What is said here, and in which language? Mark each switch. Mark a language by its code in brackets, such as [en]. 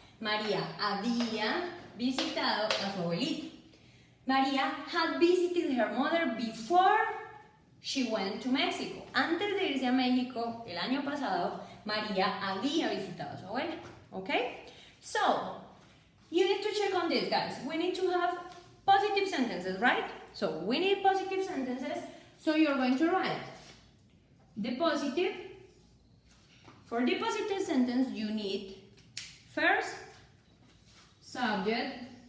[es] María había visitado a su abuelita. [en] María had visited her mother before she went to Mexico. [es] Antes de irse a México el año pasado, María había visitado a su abuela. [en] Okay? So, you need to check on this, guys. We need to have positive sentences, right? So, we need positive sentences. So, you're going to write the positive. For the positive sentence, you need first subject.